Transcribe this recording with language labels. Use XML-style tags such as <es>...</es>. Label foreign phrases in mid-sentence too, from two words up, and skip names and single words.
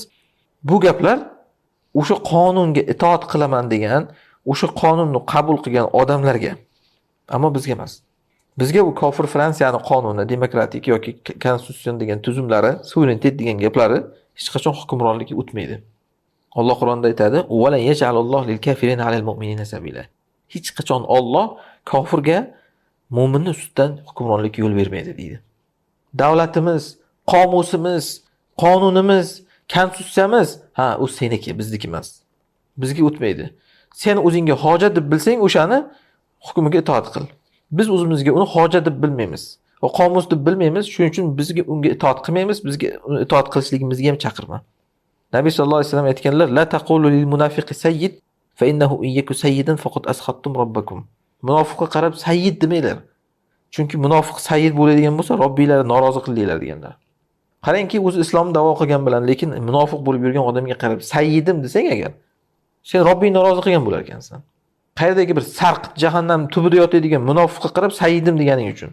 <uz>Bu gaplar o'sha qonunga itoat qilaman degan, o'sha qonunni qabul qilgan odamlarga, ammo bizga emas. Bizga u kofir Fransiyani qonuni, demokratik yoki konstitutsion degan tuzumlari, suverenitet degan gaplari hech qachon hukmronlikka o'tmaydi. Alloh Qur'onda aytadi:</uz> <ar>"ولا يجعل الله للكافرين على المؤمنين سبيلا."</ar> <uz>Hech qachon Alloh kofirga mo'minning ustidan hukmronlikka yo'l bermaydi deydi. Davlatimiz, qomusimiz, qonunimiz, konstitutsiyamiz, u seniki, bizniki emas. Bizga o'tmaydi. Sen o'zingga hojat deb bilsang, o'shani hukmiga itoat qil. Biz o'zimizga uni hojat deb bilmaymiz va qomus deb bilmaymiz, shuning uchun bizga unga itoat qilmaymiz, bizga uni itoat qilishligimizga ham chaqirma. Nabiy</uz> <ar>صلى الله عليه وسلم</ar> <uz>aytganlar:</uz> <ar>"لا تقولوا للمنافق سيد فإنه إن يك سيدا فقد أسخطتم ربكم."</ar> <uz>Munofiqqa qarab sayyid demanglar. Chunki munofiq sayyid bo'ladigan bo'lsa, Robbinglarni norozi qildinglar deganlar. Qarangki, o'zi islomni da'vo qilgan bilan, lekin munofiq bo'lib yurgan odamga qarab sayyidim desang agar, sen Robbingni norozi qilgan bo'lar ekansan. Qayerdagi bir sarq jahannam tubida yotadigan munofiqqa qarab sayyidim deganing uchun.</uz>